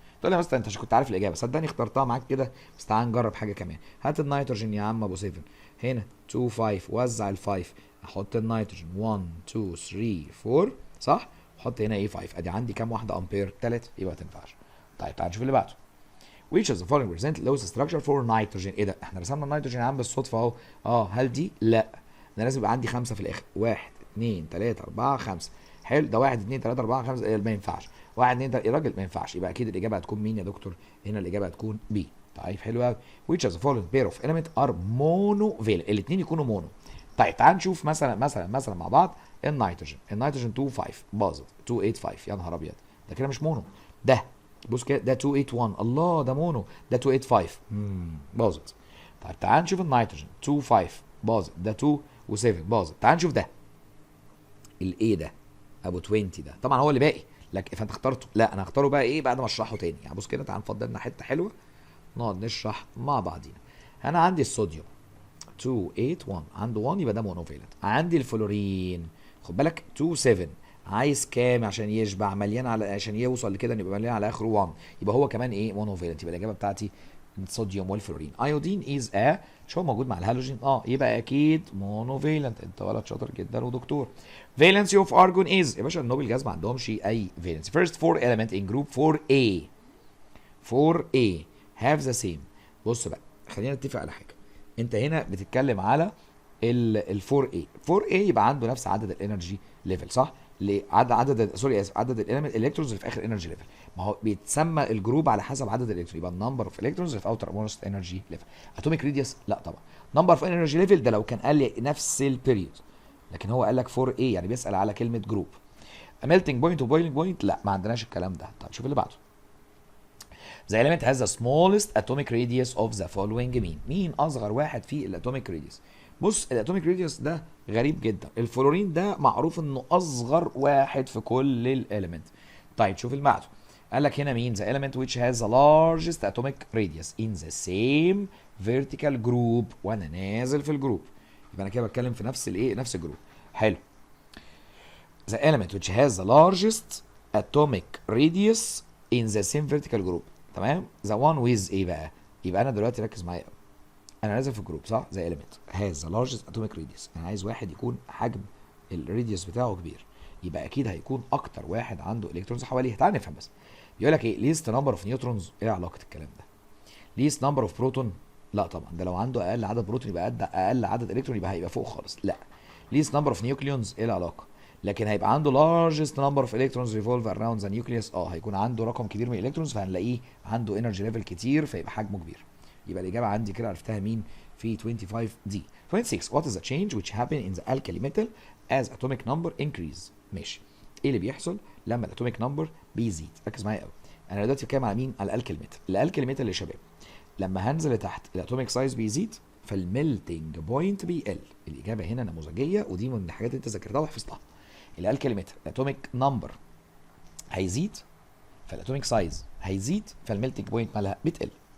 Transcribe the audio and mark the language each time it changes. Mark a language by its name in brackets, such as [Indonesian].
[Arabic] تقول لي مثلا انت كنت عارف الاجابه، صدقني اخترتها معاك كده بس تعال نجرب حاجه كمان. هات النيتروجين يا عم ابو 7 هنا 2 5 وزع ال5 احط النيتروجين 1 2 3 4 صح؟ وحط هنا ايه 5 ادي عندي كام واحده امبير؟ 3 يبقى ما تنفعش. طيب تعال نشوف اللي بعده. [English] which is the following present lowest structure for nitrogen. [Arabic] ايه ده؟ احنا رسمنا النيتروجين يا عم بالصدفه اهو. هل دي؟ لا، انا لازم يبقى عندي 5 في الاخر. 1 2 3 4 5. حلو ده 1 2 3 4 5 ما ينفعش. 1 2 3 يا راجل ما ينفعش. يبقى اكيد الاجابه هتكون مين يا دكتور؟ هنا الاجابه هتكون بي. طيب حلو قوي. [English] which is the following pair of element are monovalent. [Arabic] الاثنين يكونوا مونو. طيب تعال نشوف مثلا مع بعض النيتروجين 2 5 باظت 2 8 5 يا نهار ابيض ده كده مش مونو. ده بص كده ده 281 الله ده مونو. ده 285 باظت. طيب تعال نشوف النيتروجين 2 5 باظت ده 2 و7 باظت. تعال نشوف ده الايه ده ابو 20 ده طبعا هو اللي باقي لك فانت اخترته. لا انا هختاره بقى ايه بعد ما اشرحه تاني. يعني بص كده تعال نفضل لنا حته حلوه نقعد نشرح مع بعضينا. انا عندي الصوديوم 281 عنده 1 يبقى ده مونوفيلنت. عندي الفلورين خد بالك 27 عايز كام عشان يشبع؟ مليان على عشان يوصل لكده يبقى مليان على اخره 1 يبقى هو كمان ايه مونوفيلنت. يبقى الاجابه بتاعتي الصوديوم والفلورين. [English] iodine is [Arabic] مش هو موجود مع الهالوجين؟ يبقى اكيد مونوفيلنت. انت ولد شاطر جدا ودكتور. [English] valency of argon is [Arabic] يا باشا النوبل جاز ما عندهمش اي فالنسي. [English] First 4 element in group 4A 4A have the same. [Arabic] بص بقى خلينا نتفق على حاجه. انت هنا بتتكلم على ال 4A يبقى عنده نفس عدد الانرجي ليفل صح؟ عدد سوري اسف عدد الالكترونز اللي في اخر انرجي ليفل. ما هو بيتسمى الجروب على حسب عدد الالكترون يبقى النمبر اوف الكترونز اللي في اوتر موست انرجي ليفل. اتوميك ريديوس لا طبعا. نمبر اوف انرجي ليفل ده لو كان قال لي نفس البيريود لكن هو قال لك 4A يعني بيسال على كلمه جروب. ميلتنج بوينت وبويلنج بوينت لا ما عندناش الكلام ده. طب شوف اللي بعده. [English] The element has the smallest atomic radius of the following [Arabic] مين اصغر واحد في الاتوميك ريديوس؟ بص الاتوميك ريديوس ده غريب جدا. الفلورين ده معروف انه اصغر واحد في كل الاليمنت. طيب شوف اللي بعده. قال لك هنا مين [English] the element which has the largest atomic radius in the same vertical group [Arabic] وانا نازل في الجروب. يبقى انا كده بتكلم في نفس الايه نفس الجروب. حلو. [English] the element which has the largest atomic radius in the same vertical group [Arabic] تمام. [English] the one with [Arabic] ايه بقى؟ يبقى انا دلوقتي ركز معايا قوي. انا نازل في الجروب صح؟ زي [English] element has the largest atomic radius. [Arabic] انا عايز واحد يكون حجم الراديوس بتاعه كبير يبقى اكيد هيكون اكتر واحد عنده الكترونز حواليه. تعال نفهم بس. بيقول لك ايه [English] least number of neutrons. [Arabic] ايه علاقه الكلام ده؟ [English] least number of proton [Arabic] لا طبعا ده لو عنده اقل عدد بروتون يبقى اقل عدد الكترون يبقى هيبقى فوق خالص. [English] لا least number of nucleons [Arabic] ايه العلاقه؟ لكن هيبقى عنده [English] largest number of electrons revolve around the nucleus. [Arabic] هيكون عنده رقم كبير من الالكترونز فهنلاقيه عنده انرجي ليفل كتير فيبقى حجمه كبير. يبقى الاجابه عندي كده عرفتها مين في 25 دي. [English] 26 what is the change which happen in the alkali metal as atomic number increase. [Arabic] ماشي ايه اللي بيحصل لما الاتوميك نمبر بيزيد؟ ركز معايا قوي. انا دلوقتي بتكلم على مين؟ على الالكالي ميتال. الالكالي ميتال يا شباب لما هنزل لتحت الاتوميك سايز بيزيد فالميلتنج بوينت بيقل. الاجابه هنا نموذجيه، ودي من الحاجات اللي انت ذاكرتها وحفظتها. اللي قال كلمتها الاتوميك نمبر هيزيد فالاتوميك سايز هيزيد فالميلتنج بوينت مالها بتقل.